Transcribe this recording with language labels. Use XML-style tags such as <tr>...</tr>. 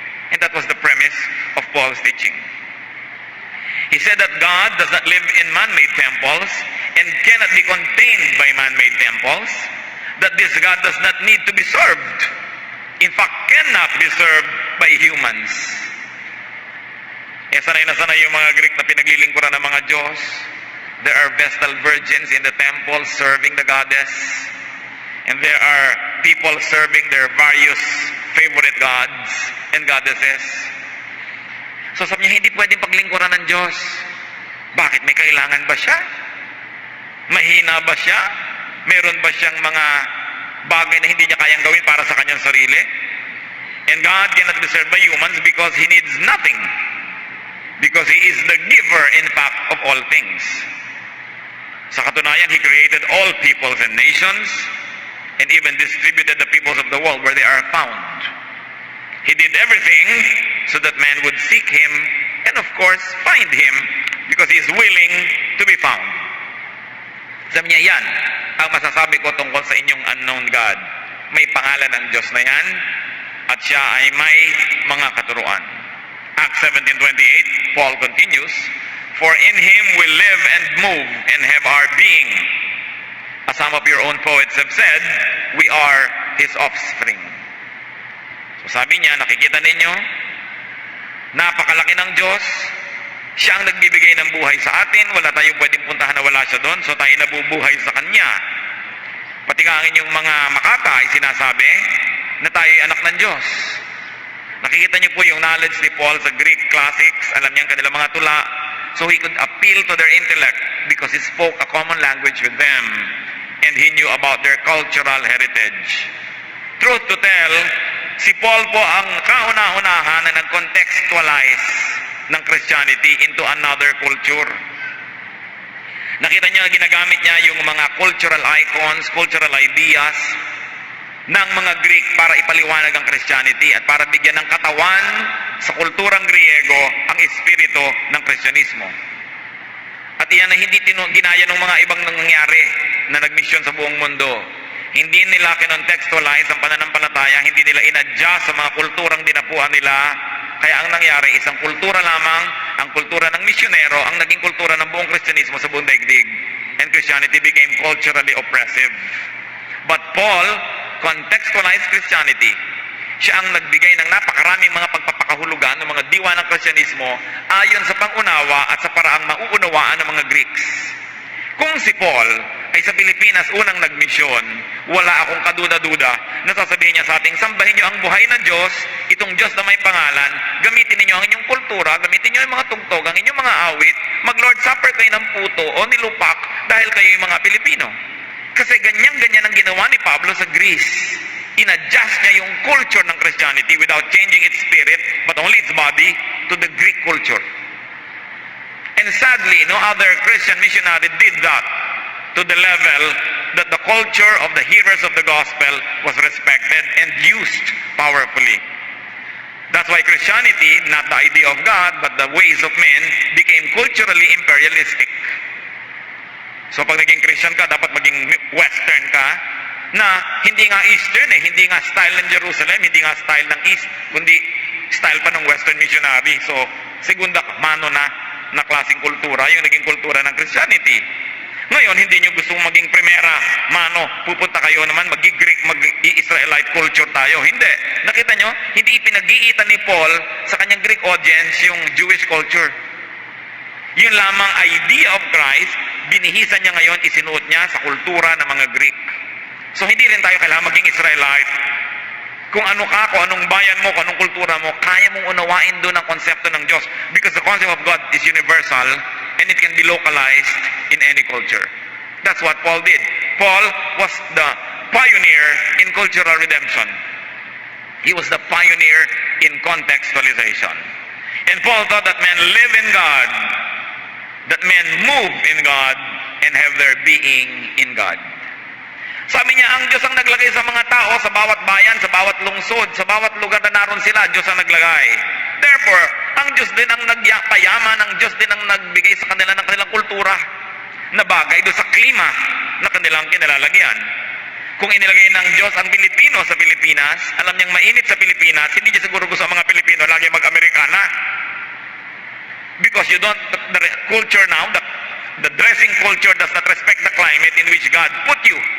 <en>And that was the premise of Paul's teaching. He said that God does not live in man-made temples and cannot be contained by man-made temples, that this God does not need to be served. In fact, cannot be served by humans.</en> <tl>Sanay na sanay yung mga Greek na pinaglilingkuran ng mga Diyos.</tl> <en>There are Vestal virgins in the temple serving the goddess. And there are people serving their various favorite gods and goddesses.</en> <tl>So sabi niya, hindi pwedeng paglingkuran ng Diyos. Bakit? May kailangan ba siya? Mahina ba siya? Meron ba siyang mga bagay na hindi niya kayang gawin para sa kanyang sarili?</tl> <en>And God cannot be served by humans because He needs nothing. Because He is the giver, in fact, of all things.</en> <tl>Sa katunayan,</tl> <en>He created all peoples and nations and even distributed the peoples of the world where they are found. He did everything so that man would seek Him and of course find Him because He is willing to be found.</en> <tl>Sabi niya, yan ang masasabi ko tungkol sa inyong</tl> <en>unknown God.</en> <tl>May pangalan ng Diyos na yan at siya ay may mga katuruan.</tl> <en>Acts 17:28, Paul continues, for in Him we live and move and have our being. As some of your own poets have said, we are His offspring.</en> <tl>So sabi niya, nakikita ninyo, napakalaki ng Diyos, siya ang nagbibigay ng buhay sa atin, wala tayong pwedeng puntahan na wala siya doon, so tayo nabubuhay sa Kanya. Pati nga ang inyong mga makata ay sinasabi na tayo ay anak ng Diyos. Nakikita niyo po yung</tl> <en>knowledge ni Paul sa Greek classics,</en> <tl>alam niya ang kanilang mga tula,</tl> <en>so he could appeal to their intellect because he spoke a common language with them and he knew about their cultural heritage. Truth to tell,</en> <tl>si Paul po ang kauna-unahan na nag-contextualize ng Christianity</tl> <en>into another culture.</en> <tl>Nakita niya ginagamit niya yung mga cultural icons, cultural ideas ng mga Greek para ipaliwanag ang Christianity at para bigyan ng katawan sa kulturang Griego ang espiritu ng Kristyanismo. At iyan na hindi ginaya ng mga ibang nangyari na nagmisyon sa buong mundo. Hindi nila kinontextualize ang pananampalataya, hindi nila inadjust sa mga kulturang dinapuan nila. Kaya ang nangyari, isang kultura lamang, ang kultura ng misyonero, ang naging kultura ng buong Kristyanismo sa buong daigdig.</tl> <en>And Christianity became culturally oppressive. But Paul contextualized Christianity.</en> <tl>Siya ang nagbigay ng napakaraming mga pagpapakahulugan ng mga diwa ng Kristyanismo ayon sa pangunawa at sa paraang mauunawaan ng mga Greeks. Kung si Paul ay sa Pilipinas unang nagmisyon, wala akong kaduda-duda na sasabihin niya sa ating, sambahin niyo ang buhay na Diyos, itong Diyos na may pangalan, gamitin niyo ang inyong kultura, gamitin niyo ang mga tugtog, ang inyong mga awit, mag-Lord Supper kayo ng puto o nilupak dahil kayo yung mga Pilipino. Kasi ganyan-ganyan ang ginawa ni Pablo sa Greece. In-adjust niya yung</tl> <en>culture ng Christianity without changing its spirit, but only its body, to the Greek culture. And sadly, no other Christian missionary did that to the level that the culture of the hearers of the gospel was respected and used powerfully. That's why Christianity, not the idea of God, but the ways of men, became culturally imperialistic.</en> <tl>So pag naging Christian ka, dapat maging Western ka, na hindi nga Eastern hindi nga style ng Jerusalem, hindi nga style ng East, kundi style pa ng Western missionary. So, segunda mano na klaseng kultura, yung naging kultura ng Christianity. Ngayon, hindi nyo gustong maging primera mano, pupunta kayo naman, mag-Greek, mag-Israelite culture tayo. Hindi. Nakita nyo, hindi ipinag-iitan ni Paul sa kanyang Greek audience yung Jewish culture. Yun lamang</tl> <en>idea of Christ,</en> <tl>binihisan niya ngayon, isinuot niya sa kultura ng mga Greek. So hindi rin tayo kailangan maging Israelite. Kung ano ka, kung anong bayan mo, kung anong kultura mo, kaya mong unawain doon ang konsepto ng Diyos.</tl> <en>Because the concept of God is universal and it can be localized in any culture. That's what Paul did. Paul was the pioneer in cultural redemption. He was the pioneer in contextualization. And Paul taught that men live in God, that men move in God, and have their being in God.</en> <tl>Sabi niya, ang Diyos ang naglagay sa mga tao, sa bawat bayan, sa bawat lungsod, sa bawat lugar na naroon sila, Diyos ang naglagay. Therefore, ang Diyos din ang nagyapayaman, ang Diyos din ang nagbigay sa kanila ng kanilang kultura na bagay doon sa klima na kanilang kinalalagyan. Kung inilagay ng Diyos ang Pilipino sa Pilipinas, alam niyang mainit sa Pilipinas, hindi niya siguro gusto ang mga Pilipino lagi mag-Amerikana.</tl> <en>Because you don't, the culture now, the dressing culture does not respect the climate in which God put you.</en>